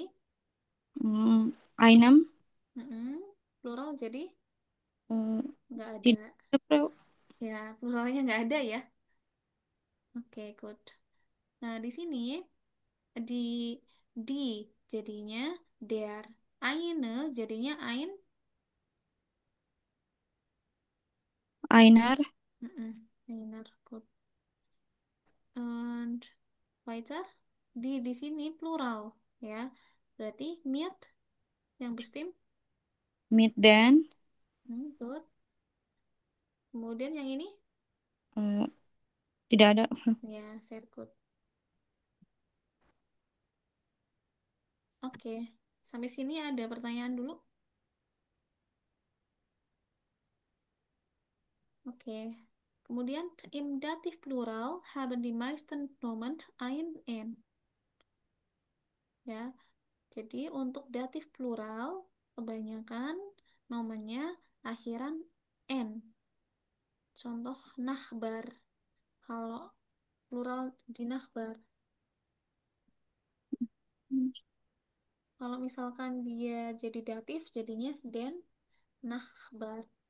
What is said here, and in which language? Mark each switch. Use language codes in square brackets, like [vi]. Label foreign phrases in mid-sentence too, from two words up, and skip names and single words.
[de] einem, [id] mm-mm. Plural jadi eh, nggak ada. tidak ada, Bro. Ya, pluralnya nggak ada ya. [en] Oke, good. [id] Nah, di sini di di jadinya der. Eine jadinya [de] Einer, einer. [en] Good. And weiter. [id] Di sini plural ya. Berarti mit yang bestim. [de] mit den, [id] Good. Kemudian yang ini eh, tidak ada. ya, sehr good. Oke. Sampai sini ada pertanyaan dulu. Oke. [de] Kemudian im Dativ Plural haben die meisten Nomen ein N. [id] Ya. Jadi untuk datif plural kebanyakan nomennya akhiran N. Contoh Nachbar. Kalau plural di Nachbar. Kalau misalkan dia jadi datif jadinya [de] den Nachbar.